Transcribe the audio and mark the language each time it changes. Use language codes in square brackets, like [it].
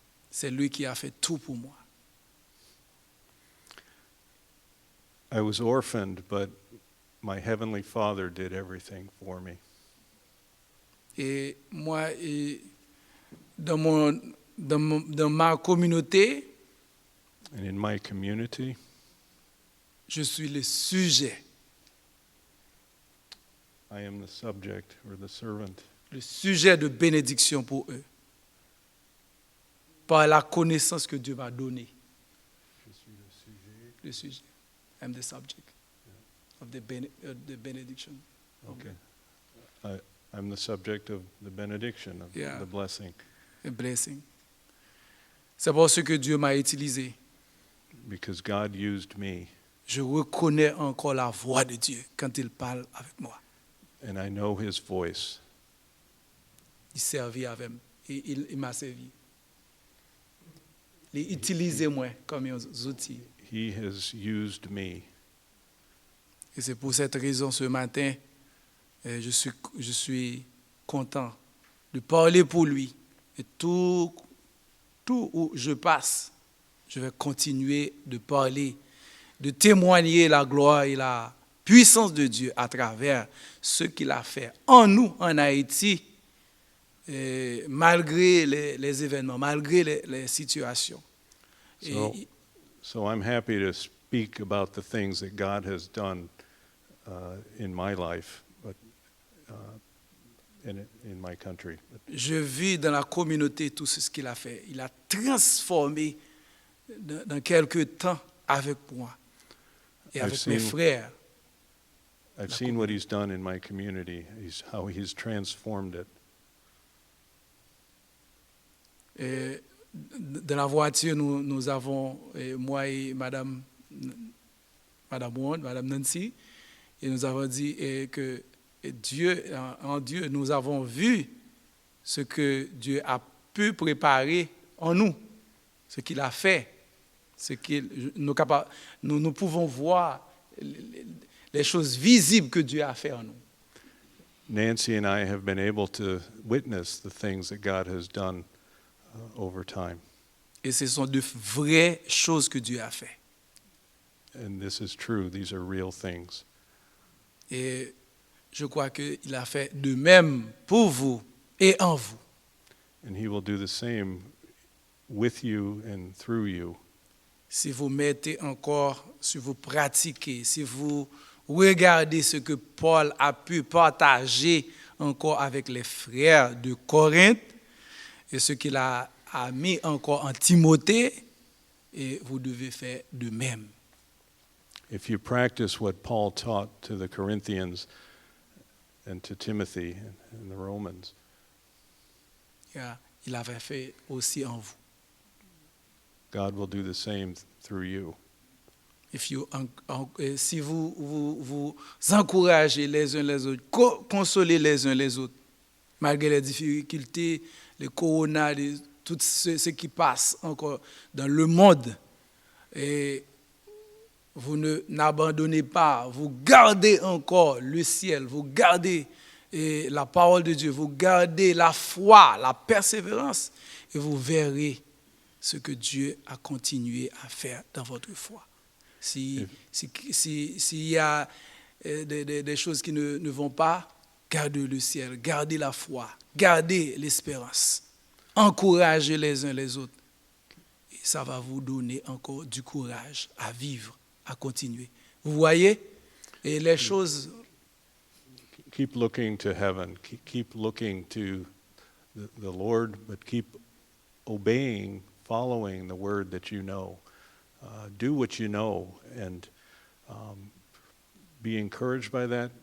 [fr] C'est lui qui a fait tout pour moi. [en] I was orphaned, but my heavenly Father did everything for me. [fr] Et moi, dans ma communauté, [en] And in my community, [fr] je suis le sujet [en] I am the subject or the servant. [fr] le sujet de bénédiction pour eux. Par la connaissance que Dieu m'a donnée. Le sujet. [en] I'm the subject of the benediction. Okay. I'm the subject of the benediction, of Yeah. the blessing, A blessing. [fr] C'est pour ce que Dieu m'a utilisé. [en] because God used me, [fr] Je reconnais encore la voix de Dieu quand il parle avec moi. [en] and I know His voice. [fr] Il servit avec moi. Il m'a servi. Il utilisait moi comme un outil. [en] He has used me. [fr] Et c'est pour cette raison, ce matin, je suis content de parler pour lui. Et tout où je passe, je vais continuer de parler, de témoigner la gloire et la puissance de Dieu à travers ce qu'il a fait en nous, en Haïti, malgré les événements, malgré les situations. [en] So I'm happy to speak about the things that God has done in my life, but in my country. [fr] Je vis dans la communauté tout ce qu'il a fait. Il a transformé dans quelques temps avec moi et avec mes frères. [en] I've seen what He's done in my community, how He's transformed it. [fr] Et dans la voiture, nous avons, moi et Madame Wand, Madame Nancy, et nous avons dit que en Dieu, nous avons vu ce que Dieu a pu préparer en nous, ce qu'il a fait, nous pouvons voir les choses visibles que Dieu a fait en nous. [en] Nancy and I have been able to witness the things that God has done over time. [fr] Et ce sont de vraies choses que Dieu a fait. [en] And this is true, these are real things. [fr] Et je crois qu'il a fait de même pour vous et en vous. [en] And He will do the same with you and through you. [fr] Si vous mettez encore, si vous pratiquez, si vous regardez ce que Paul a pu partager encore avec les frères de Corinthe et ce qu'il a mis encore en Timothée, et vous devez faire de même. [en] If you practice what Paul taught to the Corinthians and to Timothy and the Romans, [fr] Il avait fait aussi en vous. [en] God will do the same through you. [fr] Si vous encouragez les uns les autres, consolez les uns les autres, malgré les difficultés, les corona, tout ce qui passe encore dans le monde, et vous n'abandonnez pas, vous gardez encore le ciel, vous gardez la parole de Dieu, vous gardez la foi, la persévérance, et vous verrez ce que Dieu a continué à faire dans votre foi. S'il y a des choses qui ne vont pas, gardez le ciel, gardez la foi, gardez l'espérance, encouragez les uns les autres. Et ça va vous donner encore du courage à vivre, à continuer. Vous voyez? Et les choses... [en] Keep looking to heaven, keep looking to the Lord, but keep obeying, following the word that you know. Do what you know, and be encouraged by that.